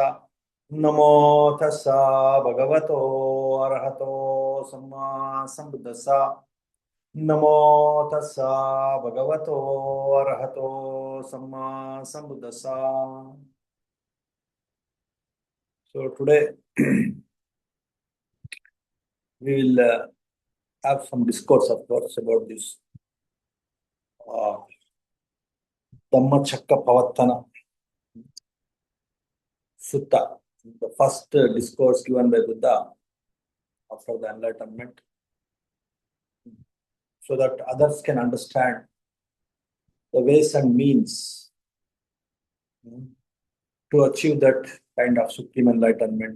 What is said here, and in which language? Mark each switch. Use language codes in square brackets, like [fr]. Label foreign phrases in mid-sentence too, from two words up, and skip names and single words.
[pi] Namo tassa bhagavato arahato samma sambuddhassa. Namo tassa bhagavato arahato samma sambuddhassa. [en] So today we will have some discourse, of course, about this Dhammacakkappavattana Sutta, the first discourse given by Buddha after the enlightenment, so that others can understand the ways and means to achieve that kind of supreme enlightenment.